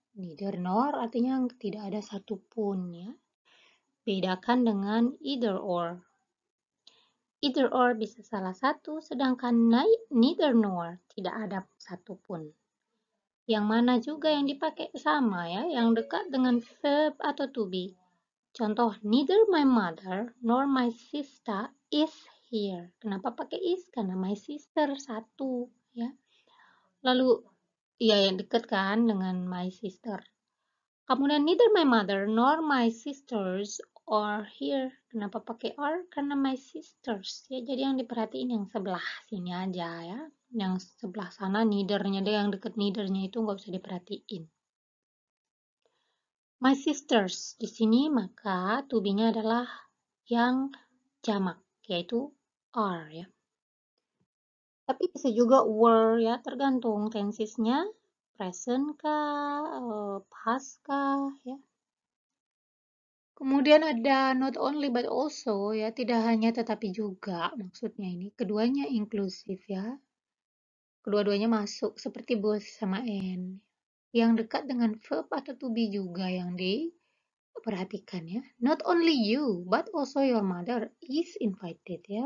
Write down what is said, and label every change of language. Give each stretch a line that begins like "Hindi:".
Indonesian: Neither nor artinya tidak ada satupun ya. Bedakan dengan either or. Either or bisa salah satu, sedangkan neither nor tidak ada satupun. Yang mana juga yang dipakai sama ya, yang dekat dengan verb atau to be.
English: Contoh, neither my mother nor my sister is here.
Indonesian: Kenapa pakai is? Karena my sister satu ya. Lalu ya yang dekat kan dengan my sister.
English: Kemudian neither my mother nor my sisters are here.
Indonesian: Kenapa pakai are? Karena my sisters ya. Jadi yang diperhatiin yang sebelah sini aja ya. Yang sebelah sana neither-nya deh, yang deket neither-nya itu nggak usah diperhatiin. My sisters di sini maka to be-nya adalah yang jamak yaitu are ya. Tapi bisa juga were ya, tergantung tensesnya, present kah, past kah ya. Kemudian ada not only but also ya, tidak hanya tetapi juga maksudnya ini. Keduanya inklusif ya. Kedua-duanya masuk seperti both sama and. Yang dekat dengan verb atau to be juga yang diperhatikan ya.
English: Not only you but also your mother is invited ya.